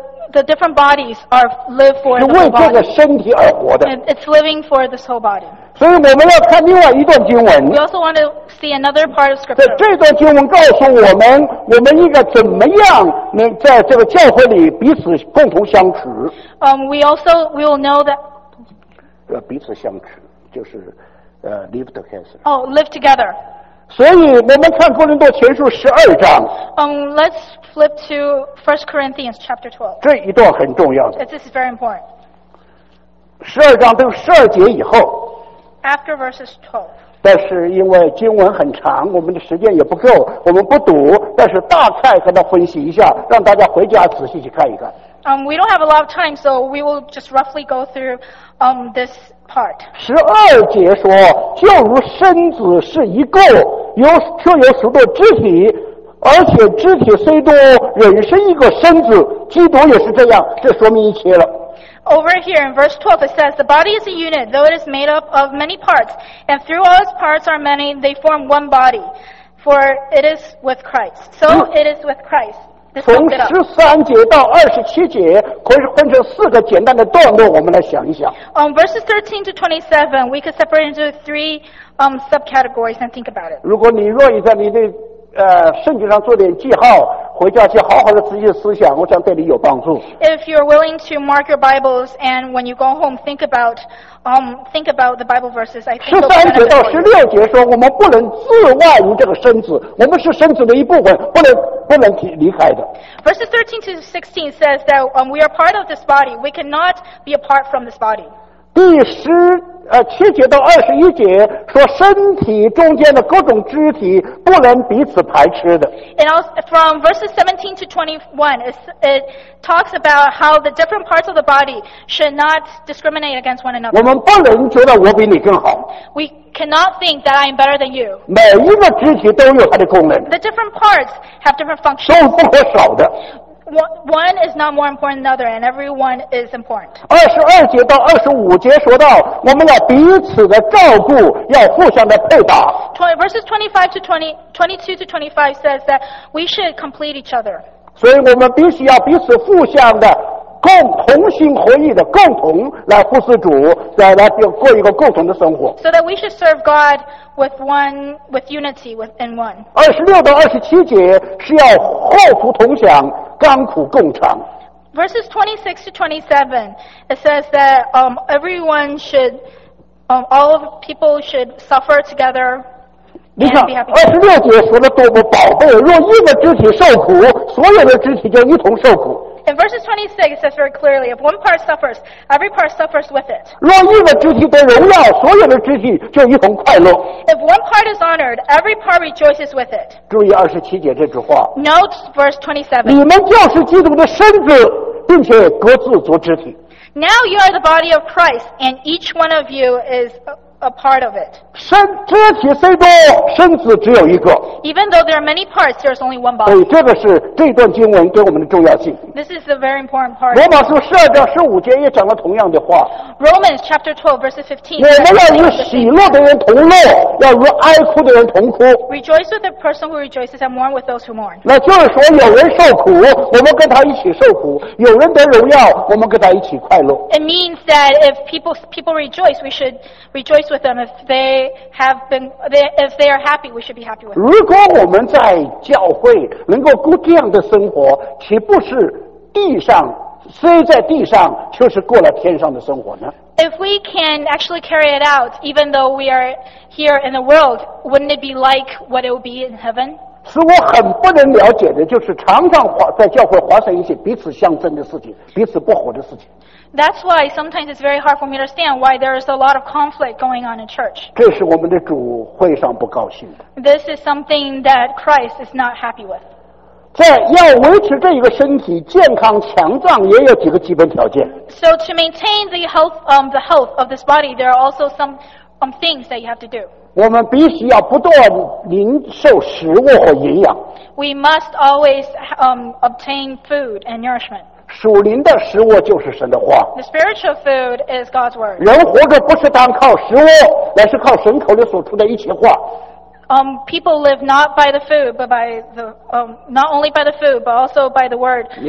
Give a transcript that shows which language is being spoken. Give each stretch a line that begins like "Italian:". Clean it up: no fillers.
English: The different bodies are live for the body.
Chinese: 为这个身体而活的。
English: And it's living for this whole body.
Chinese: 所以我们要看另外一段经文。
English: We also want to see another part of scripture.
Chinese: 这段经文告诉我们，我们应该怎么样能在这个教会里彼此共同相处。
English: We will know that.
Chinese: 彼此相持，就是
English: live together. Oh, live together.
Chinese: 所以我们看哥林多前书十二章。
English: Let's flip to 1 Corinthians chapter 12.
Chinese: 这一段很重要的。
English: This is very important.
Chinese: 十二章都十二节以后。
English: After verses 12.
Chinese: 但是因为经文很长，我们的时间也不够，我们不读，但是大概和他分析一下，让大家回家仔细去看一看。
English: We don't have a lot of time, so we will just roughly go through this part.
Chinese: 十二节说，就如身子是一个，有却有许多肢体，而且肢体虽多，仍是一个身子。基督也是这样，这说明一切了。
English: Over here in verse 12, it says, the body is a unit, though it is made up of many parts, and through all its parts are many, they form one body, for it is with Christ. So it is with Christ.
Chinese: 从13节到27节可以分成四个简单的段落，我们来想一想。
English: Verses 13 to 27, we could separate into three subcategories and think about it.
Chinese: 如果你若以在你的圣经上做点记号，回家去好好的仔细思想，我想对你有帮助。
English: If you're willing to mark your Bibles and when you go home think about the Bible verses, I think.
Chinese: 十三节到十六节说，我们不能自外于这个身子，我们是身子的一部分，不能离开的。
English: Verses 13 to 16 says that we are part of this body. We cannot be apart from this body.
Chinese: 第十七节到二十一节说，身体中间的各种肢体不能彼此排斥的。
English: And also from verses 17 to 21, it talks about how the different parts of the body should not discriminate against one another.
Chinese: 我们不能觉得我比你更好。
English: We cannot think that I am better than you.
Chinese: 每一个肢体都有它的功能。
English: The different parts have different functions.
Chinese: 都不可少的。
English: One is not more important than another, and everyone is important.
Chinese: 二十二节到二十五节说到，我们要彼此的照顾，要互相的配搭。
English: Verses 22 to 25 says that we should complete each other.
Chinese: 所以我们必须要彼此互相的共同心合意的共同来服侍主，来过一个共同的生活。
English: So that we should serve God with unity within one.
Chinese: 二十六到二十七节是要后福同享。甘苦共尝。
English: Verses 26 to 27, it says that everyone should, all of people should suffer together and be happy.
Chinese: 二十六节说的多么宝贝，若一个肢体受苦，所有的肢体就一同受苦。
English: In verses 26, it says very clearly, if one part suffers, every part suffers with it.
Chinese: 若一个肢体得荣耀，所有的肢体就一同快乐。
English: If one part is honored, every part rejoices with it.
Chinese: 注意二十七节这句话。
English: Note verse 27.
Chinese: 你们就是基督的身子，并且各自做肢体。
English: Now you are the body of Christ, and each one of you is a part of it.
Chinese: 肢体虽多，身子只有一个。
English: Even though there are many parts, there is only one body.
Chinese: 对，这个是这段经文给我们的重要性。
English: This is a very important part.
Chinese: 罗马书十二章十五节也讲了同样的话。
English: Romans chapter 12, verse 15.
Chinese: 我们要与喜乐的人同乐，要与哀哭的人同哭。
English: Rejoice with the person who rejoices and mourn with those who mourn.
Chinese: 那就是说，有人受苦，我们跟他一起受苦；有人得荣耀，我们跟他一起快乐。
English: It means that if people rejoice, we should rejoice with them. If they are happy, we should be happy with them.
Chinese: 如果我们在教会能够过这样的生活，岂不是地上？虽在地上，却是过了天上的生活呢。
English: If we can actually carry it out, even though we are here in the world, wouldn't it be like what it would be in heaven?
Chinese: 使我很不能了解的就是常常在教会发生一些彼此相争的事情，彼此不和的事情。
English: That's why sometimes it's very hard for me to understand why there is a lot of conflict going on in church.
Chinese: 这是我们的主会上不高兴的。
English: This is something that Christ is not happy with.
Chinese: 在要维持这一个身体健康强壮，也有几个基本条件。
English: So to maintain the health of this body, there are also some things that you have to do.
Chinese: 我们必须要不断领受食物和营养。
English: We must always obtain food and nourishment.
Chinese: 属灵的食物就是神的话。
English: The spiritual food is God's word.
Chinese: 人活着不是单靠食物，乃是靠神口里所出的一切话。
English: People live not by the food, but by not only by the food, but also by the word.